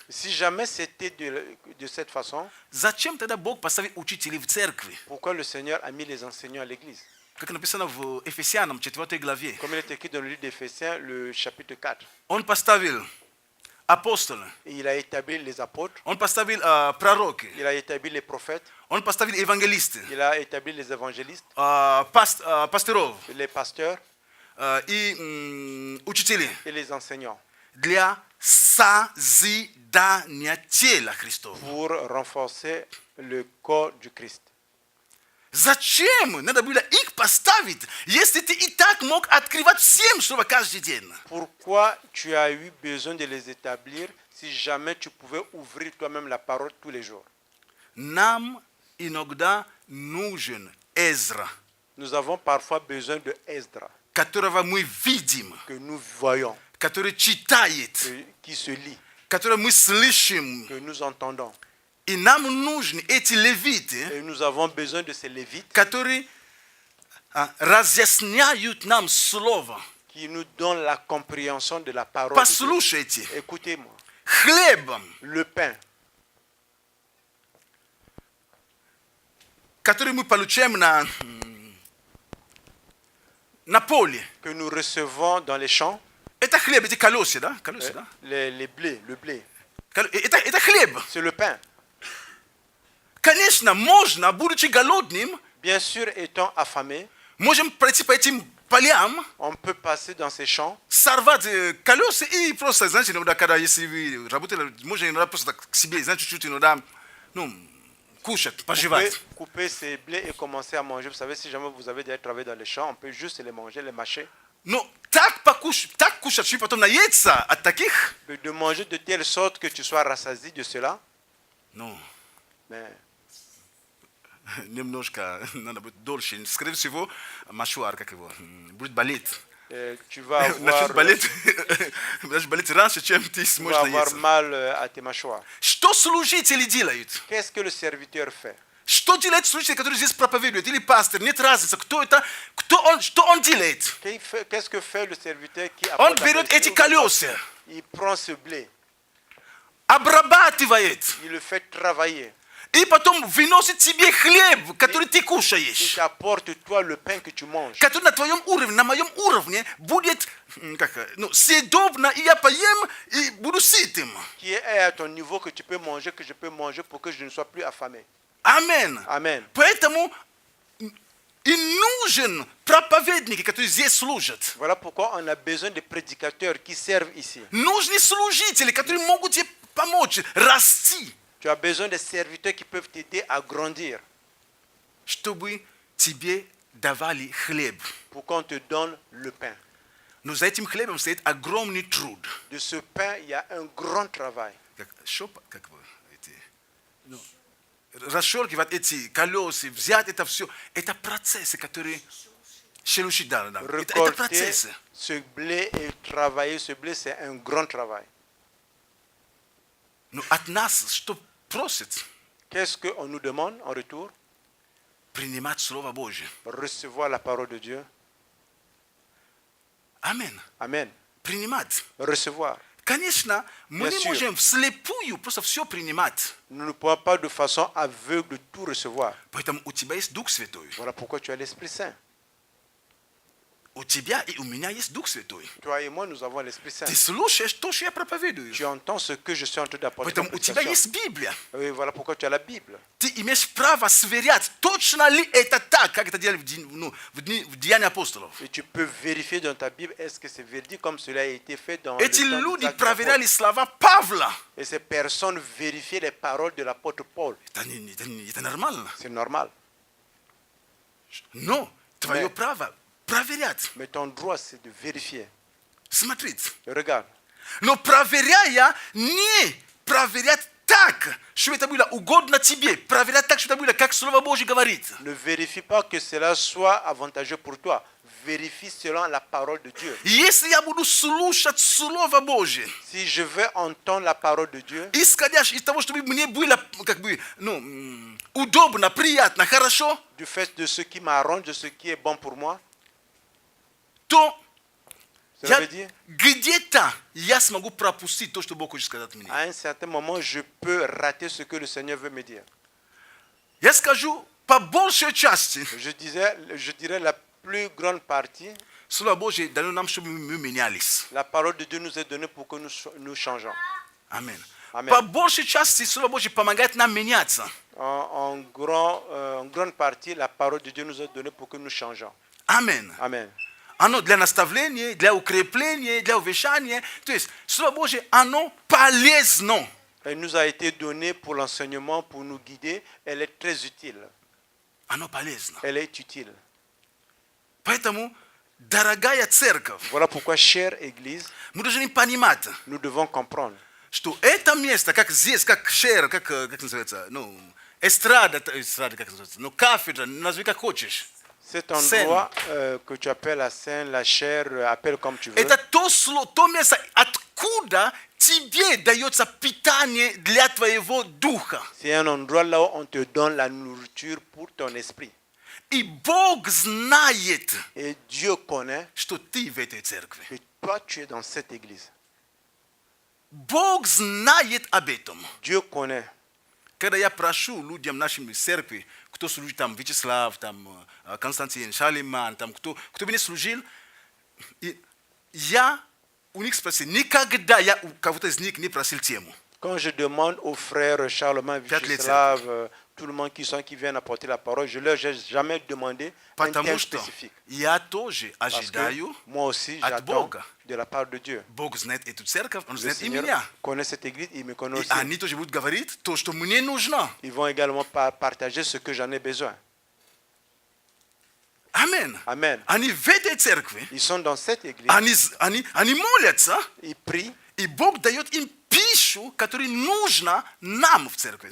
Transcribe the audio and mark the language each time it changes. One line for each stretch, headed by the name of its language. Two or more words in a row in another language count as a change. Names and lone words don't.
French: Si jamais c'était de cette façon,
Russian: зачем тогда Бог поставил учителей в церкви?
French: pourquoi le Seigneur a mis les enseignants à l'église?
Russian: Как написано в Ефесянам 4 главе.
French: Comme il est écrit dans le livre d'Éphésiens, le chapitre 4.
Russian: Он поставил апостолы,
French: Et il a établi les apôtres,
Russian: он поставил пророки,
French: il a établi les prophètes,
Russian: он поставил евангелисты,
French: il a établi les évangélistes,
Russian: пасторов
French: les pasteurs
Russian: и учителей
French: et les enseignants
Russian: для созидания тела Христова.
French: pour renforcer le corps du Christ.
Russian: Зачем надо было их поставить, если ты и так мог открывать всем слово каждый день?
French: Pourquoi tu as eu besoin de les établir si jamais tu pouvais ouvrir toi-même la parole tous les jours?
Russian: Нам иногда нужен Эзра,
French: Nous avons parfois besoin de Esdra,
Russian: которого мы видим,
French: que nous voyons,
Russian: который читает,
French: qui se lit,
Russian: который мы слышим.
French: que nous entendons.
Russian: И нам нужны эти левиты,
French: Et nous avons besoin de ces lévites
Russian: которые разъясняют нам слово.
French: qui nous donnent la compréhension de la parole de
Russian: Послушайте,
French: Dieu. Écoutez-moi,
Russian: хлебом,
French: le pain
Russian: который мы получаем на поле,
French: que nous recevons dans les champs,
Russian: это хлеб, эти колеса, да? Колеса, да?
French: les blés, le blé,
Russian: Это хлеб.
French: c'est le pain.
Russian: Конечно, можно, будучи голодным,
French: Bien sûr, étant affamé,
Russian: можем пройти по этим полям,
French: on peut passer dans ces champs,
Russian: сорвать колеса и просто, знаете, иногда, когда если вы работали, можно иногда просто так к себе, знаете, чуть-чуть иногда, кушать, пожевать.
French: couper ces blés et commencer à manger. Vous savez, si jamais vous avez déjà travaillé dans les champs, on peut juste les manger, les mâcher.
Russian: Но так кушать, что потом наеться от таких,
French: De manger de telle sorte que tu sois rassasié de cela, mais
Russian: немножко надо быть дольше. Скорее всего, мошуар, как его, будет болеть.
French: tu vas
Russian: Начнет болеть раньше, чем ты сможешь
French: avoir
Russian: наесться.
French: mal à tes mâchoires.
Russian: Что служители делают?
French: Qu'est-ce que le serviteur fait?
Russian: Что делает служитель, который здесь проповедует? Или пастор? Нет разницы, кто это, что он делает?
French: Qu'est-ce que fait le serviteur qui
Russian: Он
French: apporte la
Russian: берет эти
French: prédication?
Russian: колеса,
French: Il prend ce blé,
Russian: обрабатывает,
French: il le fait travailler.
Russian: и потом выносит тебе хлеб, который ты
French: Il
Russian: кушаешь,
French: t'apporte toi le pain que tu manges.
Russian: который на твоем уровне, на моем уровне будет съедобно, и я поем, и буду сытым.
French: Qui est à ton niveau que tu peux manger, que je peux manger pour que je ne sois plus affamé.
Russian: Амин.
French: Amen.
Russian: Поэтому и нужен проповедники, которые здесь служат.
French: Voilà pourquoi on a besoin de prédicateurs qui servent ici.
Russian: Нужны служители, которые могут тебе помочь расти,
French: Tu as besoin de serviteurs qui peuvent t'aider à grandir
Russian: чтобы тебе давали хлеб.
French: pour qu'on te donne le pain.
Russian: Но за этим хлебом стоит огромный труд.
French: De ce pain, il y a un grand travail.
Russian: Расшоркивать эти колеса, взять это все, это процессы, которые шелушить, да. Это
French: Récolter
Russian: процессы.
French: ce blé et travailler ce blé, c'est un grand travail.
Russian: Но от нас что просит?
French: Qu'est-ce qu'on nous demande en retour?
Russian: Принимать Слово Божье.
French: Recevoir la parole de Dieu.
Russian: Амин.
French: Amen.
Russian: Принимать.
French: Recevoir.
Russian: Конечно, мы
French: Bien
Russian: не
French: sûr.
Russian: можем вслепую просто все принимать.
French: Nous ne pouvons pas de façon aveugle tout recevoir.
Russian: Поэтому у тебя есть Дух Святой.
French: Voilà pourquoi tu as l'Esprit Saint.
Russian: У тебя и у меня есть Дух Святой.
French: Toi et moi, nous avons l'Esprit Saint.
Russian: Ты слушаешь то, что я проповедую.
French: Tu entends ce que je suis en train d'apporter.
Russian: Поэтому у тебя есть Библия.
French: Oui, voilà pourquoi tu as la Bible.
Russian: Ты имеешь право сверять, точно ли это так, как это делали в Деянии апостолов.
French: Et tu peux vérifier dans ta Bible, est-ce que c'est véridique comme cela a été fait dans
Russian: Эти
French: le temps
Russian: люди
French: des actes des
Russian: проверяли
French: apôtres.
Russian: слова Павла.
French: Et ces personnes vérifiaient les paroles de l'apôtre Paul.
Russian: Это нормально.
French: C'est normal.
Russian: Но твое
French: Mais-
Russian: право проверять,
French: Mais ton droit, c'est de vérifier.
Russian: смотреть.
French: Regarde.
Russian: Но проверяя, не проверять так, что это было угодно тебе. Проверять так, что это было, как Слово Божье говорит.
French: Ne vérifie pas que cela soit avantageux pour toi. Vérifie selon la parole de Dieu.
Russian: Если я буду слушать Слово Божье,
French: Si je vais entendre la parole de Dieu,
Russian: исходя из того, чтобы мне было как бы, удобно, приятно, хорошо,
French: du fait de ce qui m'arrange, de ce qui est bon pour moi,
Russian: то
French: cela veut dire,
Russian: где-то я смогу пропустить то, что Бог хочет сказать мне.
French: à un certain moment, je peux rater ce que le Seigneur veut me dire.
Russian: Я скажу, по большей части,
French: Je dirais la plus grande partie,
Russian: Слово Божье дано нам, чтобы мы менялись.
French: la parole de Dieu nous est donnée pour que nous changeons.
Russian: Аминь.
French: Amen.
Russian: По большей части Слово Божье помогает нам меняться.
French: En grande partie, la parole de Dieu nous est donnée pour que nous changeons.
Russian: Аминь.
French: Amen.
Russian: Оно для наставления, для укрепления, для увещания. То есть Слово Божье, оно полезно.
French: Elle nous a été donnée pour l'enseignement, pour nous guider. Elle est très utile.
Russian: Оно полезно.
French: Elle est utile.
Russian: Поэтому, дорогая церковь,
French: Voilà pourquoi, chère Église,
Russian: мы должны понимать,
French: nous devons comprendre
Russian: что это место, как здесь, как шер, как называется, эстрада, как называется, кафедра, назови как хочешь.
French: cet endroit que tu appelles la scène, la chair, appelle comme tu veux.
Russian: Это то место, откуда тебе дается питание для твоего духа.
French: C'est un endroit là où on te donne la nourriture pour ton esprit.
Russian: И Бог знает,
French: Et Dieu connaît
Russian: что ты в этой церкви.
French: que toi, tu es dans cette église.
Russian: Бог знает об этом.
French: Dieu connaît.
Russian: Когда я прошу людям нашей церкви, кто служит там, Вячеслав, там, Константин, Шалиман, там, кто мне служил, и я у них спросил, никогда я у кого-то из них не просил тему.
French: Quand je demande aux frères Charlemagne, Vyacheslav, tout le monde qui viennent apporter la parole, je leur ai jamais demandé un
Russian: Потому
French: thème
Russian: что
French: spécifique.
Russian: я тоже
French: Parce que
Russian: ожидаю,
French: moi aussi,
Russian: от
French: j'attends
Russian: Бога.
French: de la part de Dieu.
Russian: Бог знает эту церковь, Он
French: Le
Russian: знает и
French: Seigneur
Russian: меня.
French: connaît cette église, il me connaît
Russian: И
French: aussi.
Russian: они тоже будут говорить то, что мне нужно.
French: Ils vont également partager ce que j'en ai besoin.
Russian: Аминь.
French: Amen.
Russian: Они в этой церкви,
French: Ils sont dans cette église,
Russian: они молятся,
French: ils prient.
Russian: и Бог дает им пищу, которая нужна нам в церкви.